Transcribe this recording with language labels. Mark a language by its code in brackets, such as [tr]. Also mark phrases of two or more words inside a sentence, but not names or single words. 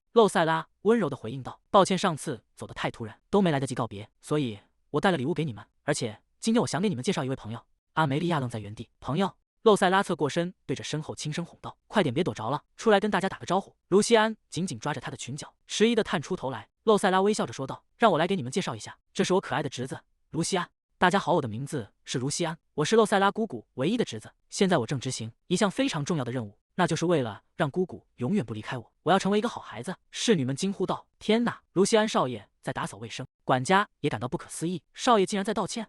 [zh] 露塞拉溫柔地回應道：“抱歉，上次走得太突然，都沒來得及告別，所以我帶了禮物給你們，而且今天我想給你們介紹一位朋友。” 阿梅利亞愣在原地：“朋友？”露塞拉側過身，對着身後輕聲哄道：“快點別躲着了，出來跟大家打個招呼。” 盧西安緊緊抓着她的裙角，遲疑地探出頭來。露塞拉微笑着說道：“讓我來給你們介紹一下，這是我可愛的侄子盧西安。大家好，我的名字是盧西安，我是露塞拉姑姑唯一的侄子。現在我正執行一項非常重要的任務，那就是為了讓姑姑永遠不離開我，我要成為一個好孩子。” 侍女們驚呼道：“天哪！盧西安少爺在打掃衛生。”管家也感到不可思議，少爺竟然在道歉。